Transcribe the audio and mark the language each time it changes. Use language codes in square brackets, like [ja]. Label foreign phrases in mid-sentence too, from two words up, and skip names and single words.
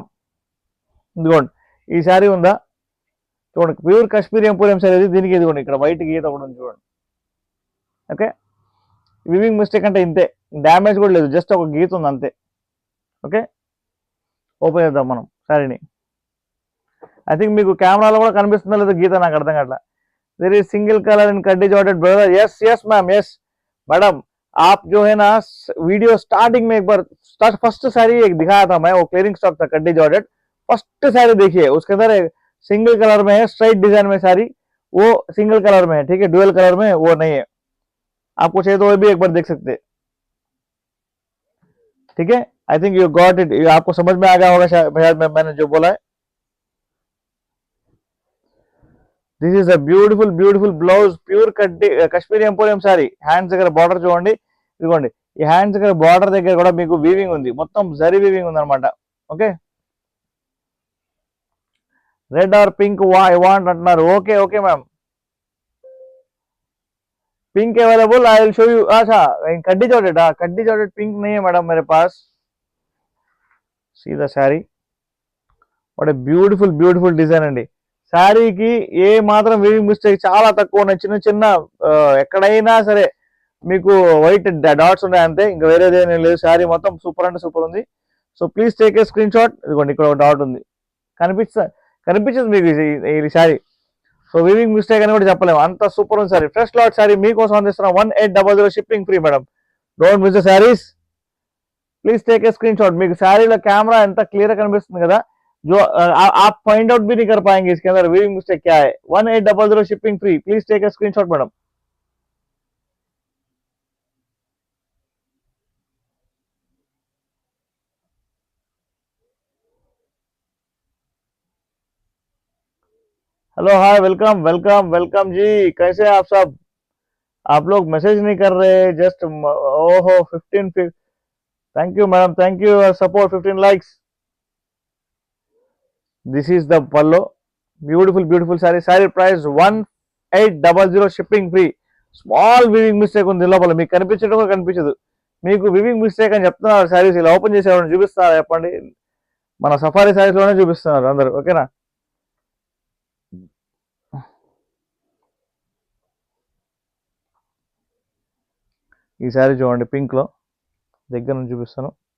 [te] ఇదిగోండి ఈ శారీ ఉందా, చూడండి [en] pure Kashmiri emporium saree. [te] దీనికి ఇదిగోండి ఇక్కడ వైట్ గీత కూడా ఉంది చూడండి. ఓకే, [en] weaving mistake [te] అంటే ఇంతే, డ్యామేజ్ కూడా లేదు, జస్ట్ ఒక గీత ఉంది అంతే. ఓకే, ఓపెన్ చేద్దాం మనం శారీని. [en] I think [te] మీకు కెమెరాలో కూడా కనిపిస్తుందా లేదా గీత, నాకు అర్థం కావట్లా. [en] there is single colour in kaddi georgette brother. yes yes ma'am, yes madam. [hi] आप जो है ना [en] video starting [hi] में एक बार फर्स्ट साड़ी एक दिखाया था मैं, वो [en] clearing stock [hi] था कड्डी जॉर्जेट. फर्स्ट साड़ी देखिए, उसके अंदर एक [en] single colour [hi] में है, [en] straight design [hi] में साड़ी, वो [en] single colour [hi] में है. ठीक है, [en] dual colour [hi] में वो नहीं है. आपको चाहिए तो वो भी एक बार देख सकते हैं. ठीक है, [en] I think you got it. [hi] आपको समझ में आ गया होगा शायद मैंने जो बोला है. [en] this is a beautiful beautiful blouse, pure kaddi Kashmiri emporium saree. [te] హ్యాండ్స్ దగ్గర బార్డర్ చూడండి, ఇదిగోండి ఈ హ్యాండ్స్ దగ్గర బార్డర్ దగ్గర కూడా మీకు వీవింగ్ ఉంది, మొత్తం జరీ వీవింగ్ ఉంది అనమాట. ఓకే, [en] red or pink I want [te] అంటున్నారు. [en] okay okay ma'am, pink available, I will show you. [hi] अच्छा कड्डी जॉर्जेट, कड्डी जॉर्जेट पिंक नहीं है मैडम मेरे पास. [en] see the saree, what a beautiful beautiful design andi. [te] శారీకి ఏ మాత్రం [en] weaving mistake [te] చాలా తక్కువ ఉన్నాయి, చిన్న చిన్న ఎక్కడైనా సరే మీకు [en] white dots [te] ఉన్నాయి అంతే, ఇంకా వేరేదేమీ లేదు. శారీ మొత్తం సూపర్ అంటే సూపర్ ఉంది. [en] so please take a screenshot. [te] ఇదిగోండి ఇక్కడ ఒక డాట్ ఉంది, కనిపించదు మీకు ఈ శారీ. సో [en] weaving mistake [te] అని కూడా చెప్పలేము, అంత సూపర్ ఉంది శారీ. [en] fresh lot saree [te] మీకోసం అందిస్తున్నాం, [en] 1800 shipping free madam. Don't miss the sarees, please take a screenshot. [te] మీకు శారీలో కెమెరా ఎంత క్లియర్ గా కనిపిస్తుంది కదా, [hi] जो आप [en] find out [hi] भी नहीं कर पाएंगे इसके अंदर वीविंग मिस्टेक क्या है. [en] 1800 shipping free, please take a screenshot madam. Hello hi, welcome welcome welcome ji, [hi] कैसे हैं आप सब. आप लोग मैसेज नहीं कर रहे, जस्ट ओहो 15. [en] thank you madam, thank you support, 15 likes. this is the pallu, beautiful beautiful saree. saree price 1800 shipping free. small weaving mistake [te] ఉంది లోపల, మీకు కనిపించడం కూడా కనిపించదు. మీకు [en] weaving mistake [te] అని చెప్తున్నారు. శారీస్ ఇలా ఓపెన్ చేసి ఎవరైనా చూపిస్తారా చెప్పండి, మన సఫారీ శారీస్ లోనే చూపిస్తున్నారు అందరు. ఓకేనా, ఈ శారీ చూడండి పింక్ లో, దగ్గర నుంచి చూపిస్తాను.